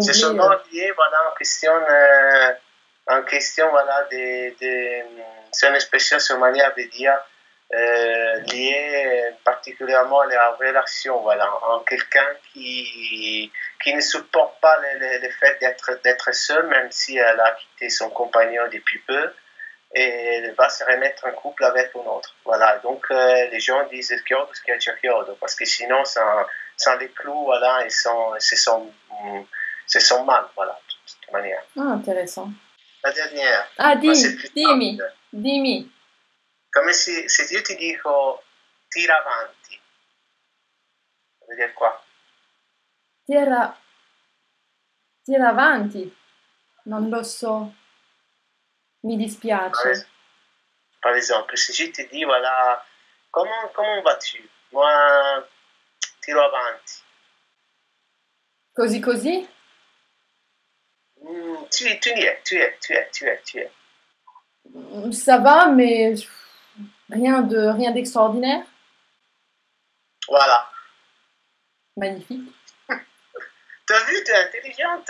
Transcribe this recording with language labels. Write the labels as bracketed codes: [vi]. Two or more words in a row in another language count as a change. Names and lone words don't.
[fr] C'est seulement lié, voilà, en question, voilà, c'est une expression, c'est une manière de dire liée particulièrement à la relation, voilà, en quelqu'un qui ne supporte pas le fait d'être seul, même si elle a quitté son compagnon depuis peu, et elle va se remettre en couple avec un autre. Voilà, donc les gens disent [it] chiodo, schiaccia chiodo, [fr] parce que sinon, sans les clous, voilà, c'est son mal, voilà, de toute manière. Ah, intéressant. La dernière. [it] Ah, dimmi. Come se io ti dico tira avanti, vuol dire quoi? Tira avanti. Non lo so. Mi dispiace. [fr] Par exemple, si je te dis, voilà, comment vas-tu? Moi, [it] tiro avanti. Così? [fr] Tu y es. Ça va, mais rien d'extraordinaire. Voilà. Magnifique. T'as vu, t'es intelligente.